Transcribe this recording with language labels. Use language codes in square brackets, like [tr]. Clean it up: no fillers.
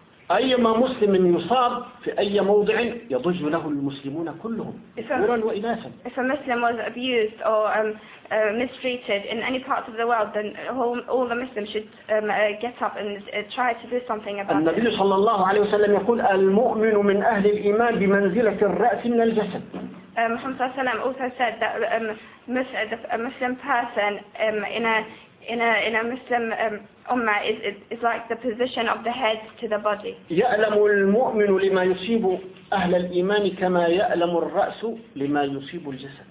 [ar] أي ما مسلم يصاب في أي موضع يضج له المسلمون كلهم. [en] If a Muslim was abused or mistreated in any part of the world, then all the Muslims should get up and try to do something about it. [ar] النبي صلى الله عليه وسلم يقول المؤمن من أهل الإيمان بمنزلة الرأس من الجسد. محمد صلى الله عليه وسلم [en] also said that a Muslim person in a Muslim ummah is like the position of the head to the body. [ar] يألم المؤمن لما يصيب أهل الإيمان كما يألم الرأس لما يصيب الجسد.